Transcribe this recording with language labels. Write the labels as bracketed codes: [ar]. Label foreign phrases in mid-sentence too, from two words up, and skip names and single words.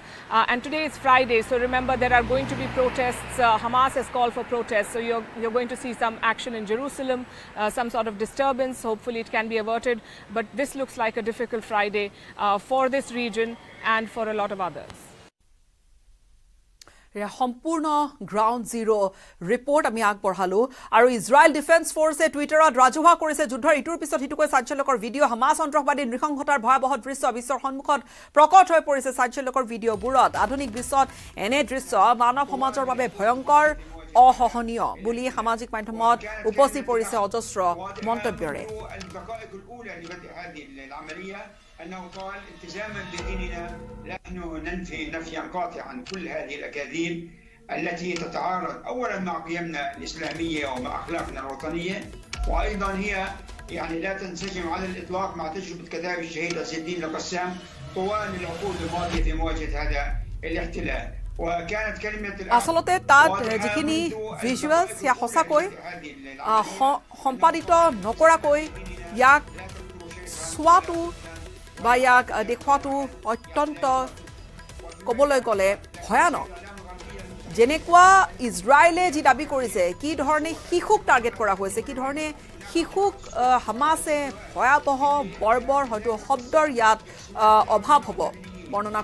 [en] And today is Friday, so remember there are going to be protests. Hamas has called for protests, so you're going to see some action in Jerusalem, some sort of disturbance. Hopefully it can be averted. But this looks like a difficult Friday for this region and for a lot of others. [as] সম্পূৰ্ণ [en] ground zero report [as] আমি আগবঢ়ালো আৰু ইজৰাইল ডিফেন্স ফৰ্চে টুইটাৰত ৰাজহুৱা কৰিছে যুদ্ধৰ ইটোৰ পিছত সিটোকৈ চাঞ্চল্যকৰ ভিডিঅ' হামাছ সন্ত্ৰাসবাদী নৃশংসতাৰ ভয়াৱহ দৃশ্য বিশ্বৰ সন্মুখত প্ৰকট হৈ পৰিছে চাঞ্চল্যকৰ ভিডিঅ'বোৰত আধুনিক বিশ্বত এনে দৃশ্য মানৱ সমাজৰ বাবে ভয়ংকৰ অসহনীয় বুলি সামাজিক মাধ্যমত উপচি পৰিছে অজস্ৰ মন্তব্যৰে [ar] أنه قال التزاما بديننا نحن ننفي نفيا قاطعا كل هذه الأكاذيب التي تتعارض أولا مع قيمنا الإسلامية ومع أخلاقنا الوطنية وأيضا هي يعني لا تنسجم على الإطلاق مع تجربة كتاب الشهيد عز الدين القسام طوال العقود الماضية في مواجهة هذا الاحتلال وكانت كلمة [as] আসলতে তাত যিখিনি ভিজুৱেলছ ইয়া সঁচাকৈ সম্পাদিত নকৰাকৈ ইয়াক চোৱাটো বা ইয়াক দেখুৱাটো অত্যন্ত ক'বলৈ গ'লে ভয়ানক যেনেকুৱা ইজৰাইলে যি দাবী কৰিছে কি ধৰণে শিশুক টাৰ্গেট কৰা হৈছে কি ধৰণে শিশুক হামাছে ভয়াৱহ বৰ্বৰ হয়তো শব্দৰ ইয়াত অভাৱ হ'ব বৰ্ণনা